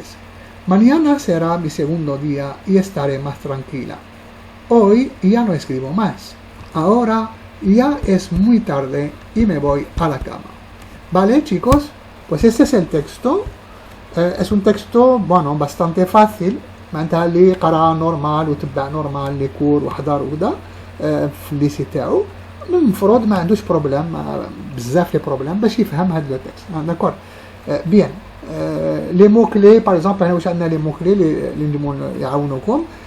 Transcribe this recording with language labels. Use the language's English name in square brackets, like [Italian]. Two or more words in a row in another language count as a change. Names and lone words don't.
[Spanish] Mañana será mi segundo día y estaré más tranquila. Hoy ya no escribo más. Ahora ya es muy tarde y me voy a la cama. Vale, chicos, pues este es el texto. Es un texto, bueno, bastante fácil. [Arabic] معناتها اللي قرا نورمال وتبع نورمال [French] les cours [Arabic] وحضر وكذا في الليسي تاعو المفروض ما عندوش بروبليم بزاف [French] le problème [Arabic] باش يفهم هاد [French] le texte. [Arabic] داكور. [French] bien les mots clés par exemple [Arabic] هنا واش عندنا [French] les mots clés [Arabic] اللي نجمو يعاونوكم.